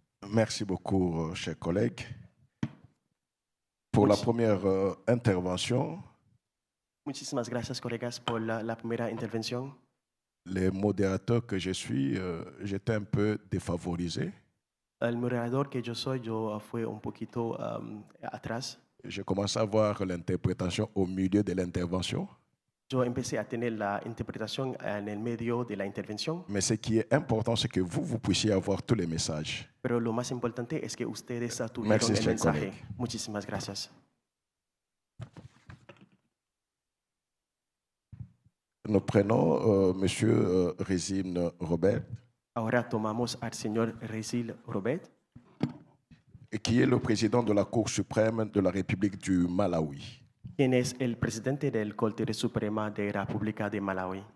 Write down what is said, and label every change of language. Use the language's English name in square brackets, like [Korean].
[French] Merci beaucoup, chers collègues. Pour la première intervention, [Spanish] Muchísimas gracias, colegas, por la primera intervención. [French] les modérateurs que je suis, j'étais un peu défavorisé. [Spanish] El moderador que yo soy, yo fui un poquito atrás. [French] J'ai commencé à voir l'interprétation au milieu de l'intervention. [Spanish] Yo empecé a tener la interpretación en el medio de la intervención. [French] Mais ce qui est important, c'est que vous puissiez avoir tous les messages. [Spanish] Pero lo más importante es que ustedes tuvieron [French] Merci, [Spanish] el [French] cher [Spanish] mensaje. [French] collègue. [Spanish] Muchísimas gracias. [French] Nous prenons Monsieur Rizine Robert, [Spanish] Ahora tomamos al señor Rizine Robert, [French] qui est le président de la Cour suprême de la République du Malawi. [Spanish] quien es el presidente del Corte Suprema de la República de Malawi.